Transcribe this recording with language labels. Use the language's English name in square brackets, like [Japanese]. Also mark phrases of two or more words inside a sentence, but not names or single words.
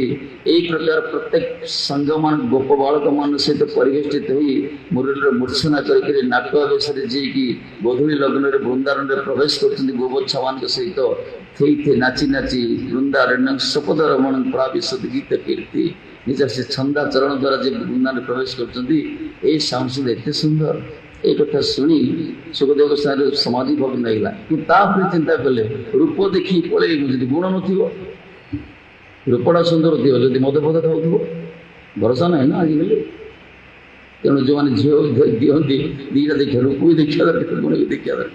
[Odia] ଏଇ ପ୍ରକାର ପ୍ରତ୍ୟେକ ସଂଘମାନ ଗୋପ ବାଳକ ମାନଙ୍କ ସହିତ ପରିବେଷ୍ଟିତ ହୋଇ ମୁରଳୀରେ ମୂର୍ଚ୍ଛନା କରିକିରି ନାଟୁଆ ବେଶରେ ଯିଏକି ଗୋଧୂଳି ଲଗ୍ନରେ ବୃନ୍ଦାରଣ୍ୟରେ ପ୍ରବେଶ କରୁଛନ୍ତି ଗୋବଚ୍ଛାମାନଙ୍କ ସହିତ, ଥେଇ ନାଚି ନାଚି [Sanskrit] ବୃନ୍ଦାରଣ୍ୟ ସପଦ ରମଣ ପ୍ରାବିଶତ ଗୀତ କୀର୍ତ୍ତି, [Odia] ନିଜର ସେ ଛନ୍ଦା ଚରଣ ଦ୍ୱାରା ଯେ ବୃନ୍ଦାରେ ପ୍ରବେଶ କରୁଛନ୍ତି। ଏଇ ସାଂସଦ ଏତେ ସୁନ୍ଦର। ଏଇ କଥା ଶୁଣି ସୁଖଦେବ ଗୋସ୍ୱାମୀର ସମାଧି ଭଗ୍ନ ହେଇଗଲା। କିନ୍ତୁ ତାପରେ ଚିନ୍ତା କଲେ, ରୂପ ଦେଖି ପଳେଇବୁ, ଯଦି ଗୁଣ ନଥିବ, ରୂପଟା ସୁନ୍ଦର ଥିବ, ଯଦି ମଦ ଫଦ ଖାଉଥିବ, ଭରସା ନାହିଁ ନା ଆଜିକାଲି। ତେଣୁ ଯେଉଁମାନେ ଝିଅ ଦିଅନ୍ତି ଦୁଇଟା ଦେଖିବା ରୂପ ବି ଦେଖିବା ଦରକାର, ଗୁଣ ବି ଦେଖିବା ଦରକାର।